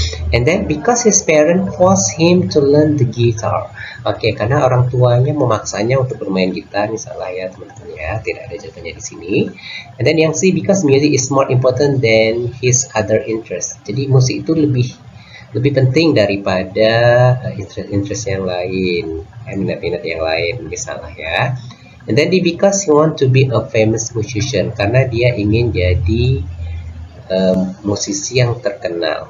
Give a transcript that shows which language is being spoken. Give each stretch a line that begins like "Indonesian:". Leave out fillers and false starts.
English: And then because his parents force him to learn the guitar.
Indonesian: Oke, karena orang tuanya memaksanya untuk bermain gitar, misalnya ya teman-teman ya, tidak ada jawabannya di sini.
English: And then yang C, because music is more important than his other interests.
Indonesian: Jadi musik itu lebih penting daripada interest yang lain, minat-minat yang lain misalnya ya.
English: And then because he want to be a famous musician,
Indonesian: karena dia ingin jadi musisi yang terkenal.